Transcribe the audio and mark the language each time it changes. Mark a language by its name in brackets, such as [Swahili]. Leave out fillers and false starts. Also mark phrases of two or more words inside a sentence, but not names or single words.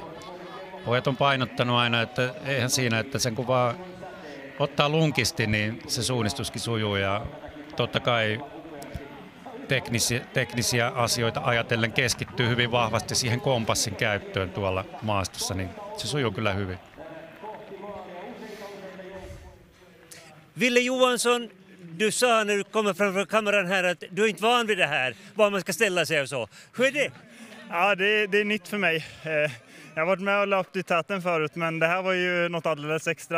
[Finnish] Pojat on painottanut aina, että eihän siinä, että sen kun vaan ottaa lunkisti, niin se suunnistuskin sujuu ja totta kai teknisiä asioita ajatellen keskittyy hyvin vahvasti siihen kompassin käyttöön tuolla maastossa, niin se sujuu kyllä hyvin. [Swedish] Ville Johansson, du sa när du kommer framför kameran här att du är inte van vid det här, var man ska ställa sig och så. Hur är det? Ja, det är nytt för mig. Jag har varit med och löpt i täten förut, men det här var ju något alldeles extra.